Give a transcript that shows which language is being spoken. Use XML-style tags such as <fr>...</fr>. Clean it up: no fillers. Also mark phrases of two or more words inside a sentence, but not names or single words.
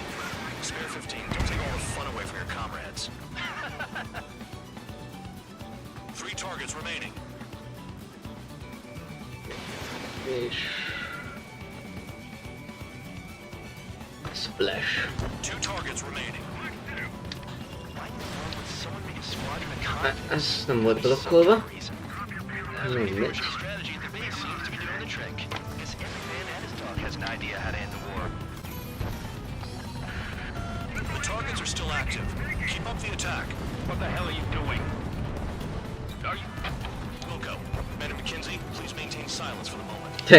<en>Spare 15, don't take all the fun away from your comrades. 3 targets remaining.</en> <hu>És... Splash.</hu> <en>2 targets remaining.</en> <hu>Hát, ez nem volt blokkolva. Mindegy.</hu> <en>Strategy at the base seems to be doing the trick. Guess every man and his dog has an idea how to end the war. The targets are still active. Keep up the attack. What the hell are you doing? Are you... Wilco, Man and McKinsey, please maintain silence for the moment.</en>